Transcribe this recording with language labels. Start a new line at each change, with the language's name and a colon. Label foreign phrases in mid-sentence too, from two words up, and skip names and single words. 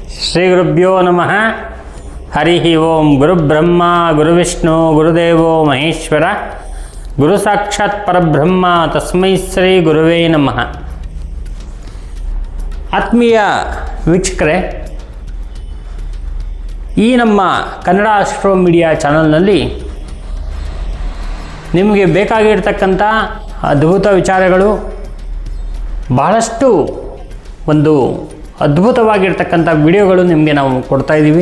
Sanskrit: ಶ್ರೀ ಗುರುಭ್ಯೋ ನಮಃ. ಹರಿ ಓಂ. ಗುರುಬ್ರಹ್ಮ ಗುರುವಿಷ್ಣು ಗುರುದೇವೋ ಮಹೇಶ್ವರ, ಗುರು ಸಾಕ್ಷಾತ್ ಪರಬ್ರಹ್ಮ, ತಸ್ಮೈ ಶ್ರೀ ಗುರುವೇ ನಮಃ.
Kannada: ಆತ್ಮೀಯ ವೀಕ್ಷಕರೇ, ಈ ನಮ್ಮ ಕನ್ನಡ ಆಸ್ಟ್ರೋ ಮೀಡಿಯಾ ಚಾನಲ್ನಲ್ಲಿ ನಿಮಗೆ ಬೇಕಾಗಿರ್ತಕ್ಕಂಥ ಅದ್ಭುತ ವಿಚಾರಗಳು, ಬಹಳಷ್ಟು ಒಂದು ಅದ್ಭುತವಾಗಿರ್ತಕ್ಕಂಥ ವಿಡಿಯೋಗಳು ನಿಮಗೆ ನಾವು ಕೊಡ್ತಾಯಿದ್ದೀವಿ.